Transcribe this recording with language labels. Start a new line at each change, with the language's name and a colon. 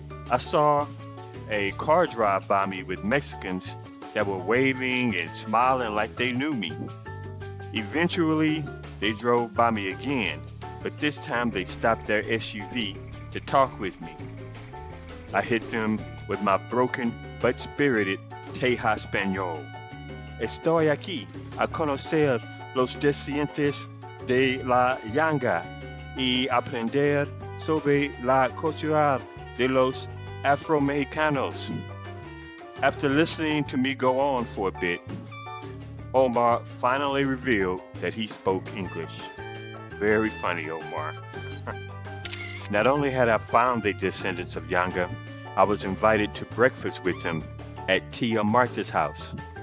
English: I saw a car drive by me with Mexicans that were waving and smiling like they knew me. Eventually, they drove by me again, but this time they stopped their SUV to talk with me. I hit them with my broken but spirited Teja Español.
Spanish: Estoy aquí a conocer los descendientes de la Yanga y aprender sobre la cultura de los Afro-Mexicanos.
English: After listening to me go on for a bit, Omar finally revealed that he spoke English. Very funny, Omar. Not only had I found the Descendants of Yanga, I was invited to breakfast with them at Tia Marta's house.